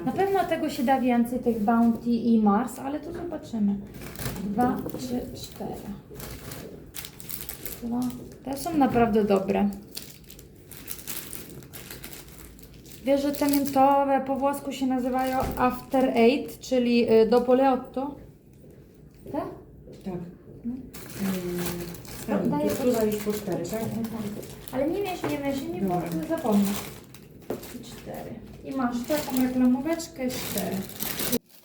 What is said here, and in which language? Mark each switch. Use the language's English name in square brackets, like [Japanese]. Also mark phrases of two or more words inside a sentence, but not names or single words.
[Polish] Na pewno tego się da więcej, tych Bounty i Mars, ale to zobaczymy. 2, 3, 4. Te są naprawdę dobre. Wiesz, że te miętowe po włosku się nazywają After Eight, czyli [Italian] dopo le otto? [Polish] Tak? Tak. Daję Tu dajesz po 4, tak? Ale nie miesz, bo zapomnę. 4. I masz taką reklamóweczkę 4.